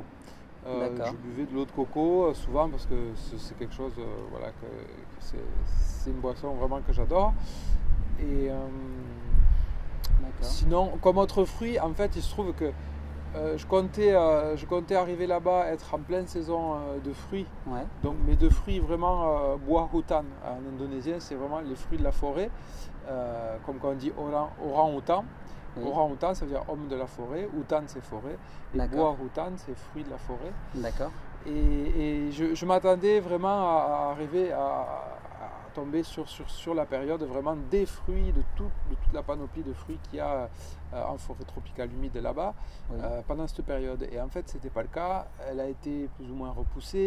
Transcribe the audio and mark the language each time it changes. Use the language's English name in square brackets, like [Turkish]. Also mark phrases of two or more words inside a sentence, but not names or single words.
[French] Je buvais de l'eau de coco souvent parce que c'est quelque chose, voilà, c'est une boisson vraiment que j'adore. Et sinon, comme autre fruit, en fait, il se trouve que je comptais arriver là-bas, être en pleine saison de fruits. Ouais. Donc mes 2 fruits vraiment [Indonesian] buah hutan [French] en indonésien, c'est vraiment les fruits de la forêt, comme quand on dit orang-outan. Oui. Orang-outan, ça veut dire homme de la forêt, hutan c'est forêt, et [Indonesian] buah hutan [French] c'est fruit de la forêt. D'accord. Et je m'attendais vraiment à arriver à tomber sur la période vraiment des fruits, de toute la panoplie de fruits qu'il y a en forêt tropicale humide là-bas, pendant cette période. Et en fait, ce n'était pas le cas. Elle a été plus ou moins repoussée.